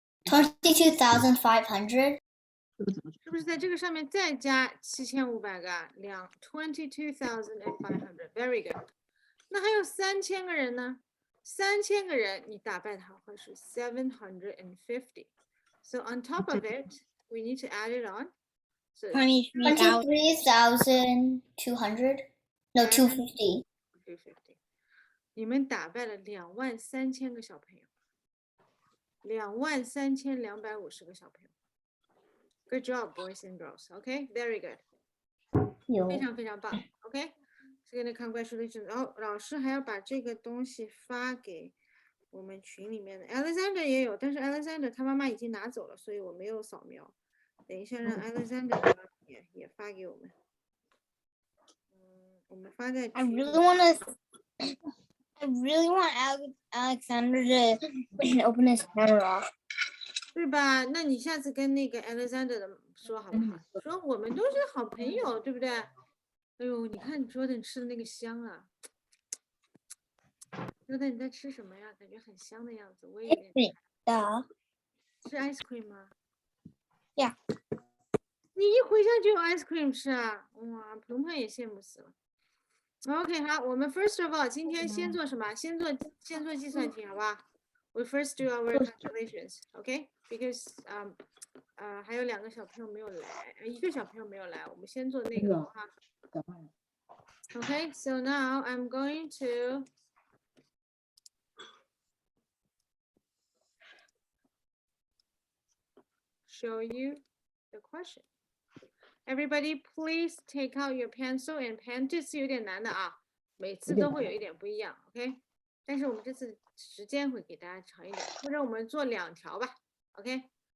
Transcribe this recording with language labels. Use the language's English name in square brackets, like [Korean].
[Chinese] 22,500。是不是在这个上面再加7500个啊？22,500 ， [English] very good。 [Chinese] 那还有3000个人呢？3000个人你打败他会是750。 [English] So on top of it, we need to add it on. So 23,200. No, 250. [Chinese] 250。你们打败了23000个小朋友，23250个小朋友。 [English] Good job, boys and girls. OK, very good. [Chinese] 非常非常棒。 OK， 这个 [English] congratulations。 [Chinese] 然后老师还要把这个东西发给我们群里面的 Alexander 也有，但是 Alexander 他妈妈已经拿走了，所以我没有扫描。等一下让 Alexander 也发给我们。我们发在。 [English] I really want Alexander to open his camera. [Chinese] 对吧？那你下次跟那个 Alexander 的说好不好？说我们都是好朋友，对不对？哎呦，你看 Jordan 吃的那个香啊 ！Jordan 你在吃什么呀？感觉很香的样子，我也有点。是 [English] ice cream [Chinese] 吗 [English] ？Yeah。 [Chinese] 你一回家就有 [English] ice cream [Chinese] 吃啊？哇，鹏鹏也羡慕死了。 OK， 好，我们 [English] first of all [Chinese] 今天先做什么？先做计算题，好不好？ [English] We first do our calculations, okay? Because [Chinese] 还有2个小朋友没有来，1个小朋友没有来，我们先做那个哈。 [English] Okay, so now I'm going to show you the question. Everybody, please take out your pencil and pen. [Chinese] 这次有点难的啊，每次都会有一点不一样 ，OK？但是我们这次时间会给大家长一点，或者我们做2条吧 ，OK？